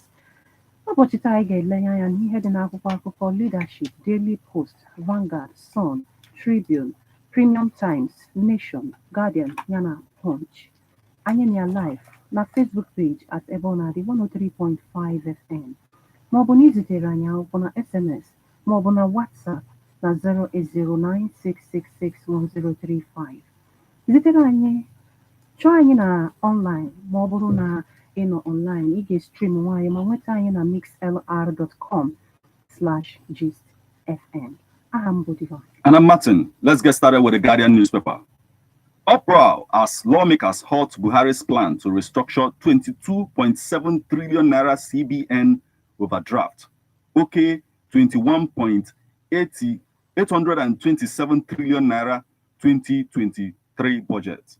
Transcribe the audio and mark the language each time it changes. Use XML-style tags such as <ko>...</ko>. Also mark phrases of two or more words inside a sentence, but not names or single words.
<ig>Ụbọchị taa anyị ga-elenye anya n'ihe dị n'akwụkwọ akụkọ Leadership, Daily Post, Vanguard, Sun, Tribune, Premium Times, Nation, Guardian yana Punch. Anyị na ya live na Facebook page at ebe ọ na-adị 103.5 FM maọbụ na izitere anyị akwụkwọ na SMS maọbụ na WhatsApp na 08096661035. Zitere anyị, chọọ anyị na online ma ọ bụrụ na ị nọ online, ị ga-stream nwaanyị ma nweta anyị na mixlr.com/gistfm. Aha m bụ Divine.</ig> <en>And I'm Martin. Let's get started with the Guardian newspaper. Uproar as lawmakers halt Buhari's plan to restructure 22.7 trillion naira CBN overdraft. Okay, 827 trillion naira 2023 budget.</en>